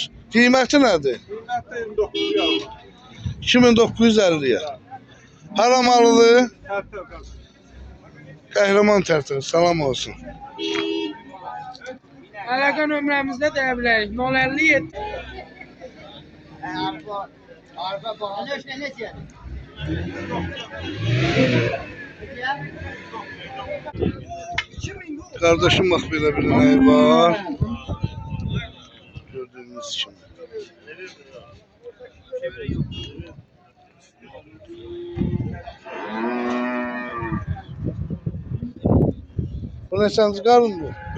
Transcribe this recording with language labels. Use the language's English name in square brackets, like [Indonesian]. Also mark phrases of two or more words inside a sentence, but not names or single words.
[Azerbaijani] Qiyməti nədir? 2950'ye. Haramalıdır. Qəhrəman tərtər. Salam olsun. Əlaqə nömrəmizdə deyə bilərik. 057 [Turkish] Arpa bağlı ne diyor? Kardeşim bak [Azerbaijani] belə bir inəyi var. Gördüğünüz kimi. Bu neçənci qarındır?